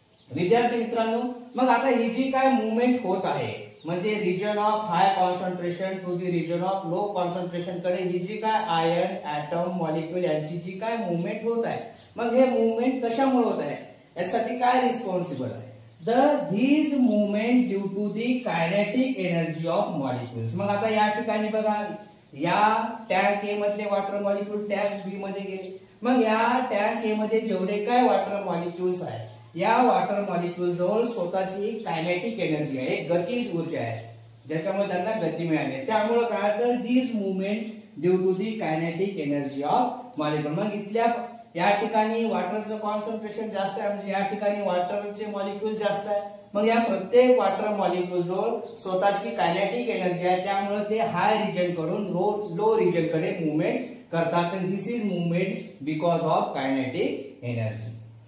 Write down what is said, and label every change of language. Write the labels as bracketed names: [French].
[Marathi] विद्यार्थी मित्रांनो, मग आता ही जी काय मूवमेंट होत आहे म्हणजे [English] region of high concentration to the region of low concentration [Marathi] कडे ही जी काय आयन ॲटम मॉलिक्यूल यांची जी काय मूवमेंट होत आहे, मग हे मूवमेंट कशामुळे होत आहे, यासाठी काय रिस्पॉन्सिबल आहे? [English] these movement due to the kinetic energy of molecules। [Marathi] मग आता या ठिकाणी बघा, या टँक ए मधले वॉटर मॉलिक्यूल टँक बी मध्ये गेले, मग या टँक ए मध्ये जेवढे काय वॉटर मॉलिक्युल्स आहेत या वॉटर मॉलिक्युल जवळ स्वतःची कायनेटिक एनर्जी आहे, गतीज ऊर्जा आहे, ज्याच्यामुळे त्यांना गती मिळाली। [English] त्यामुळे काय तर this movement due to the kinetic energy of molecule. [Marathi] मग इथल्या या ठिकाणी वॉटरचं कॉन्सन्ट्रेशन जास्त आहे, म्हणजे या ठिकाणी वॉटरचे मॉलिक्यूल जास्त आहे, मग या प्रत्येक वॉटर मॉलिक्यूल जवळ स्वतःची कायनेटिक एनर्जी आहे, त्यामुळे ते हाय रिजन कडून लो रिजन कडे मूवमेंट करतात। [English] This is movement because of kinetic energy.